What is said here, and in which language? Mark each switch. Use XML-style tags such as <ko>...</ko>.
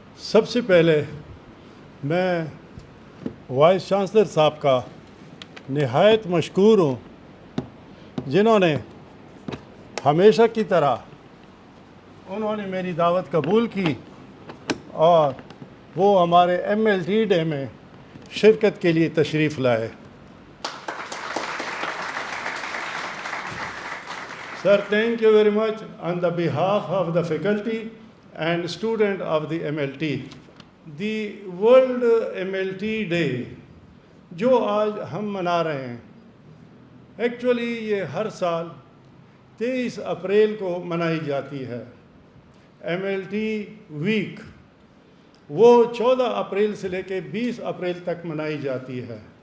<ur>سب سے پہلے میں وائس چانسلر صاحب کا نہایت مشکور ہوں جنہوں نے ہمیشہ کی طرح انہوں نے میری دعوت قبول کی اور وہ ہمارے MLT ڈے میں شرکت کے لیے تشریف لائے.</ur> <en>Sir, thank you very much on the behalf of the faculty and student of the MLT.</en> <ur>The World MLT Day جو آج ہم منا رہے ہیں ایکچولی یہ ہر سال 23 اپریل کو منائی جاتی ہے. MLT ویک وہ 14 اپریل سے لے کے 20 اپریل تک منائی جاتی ہے.</ur>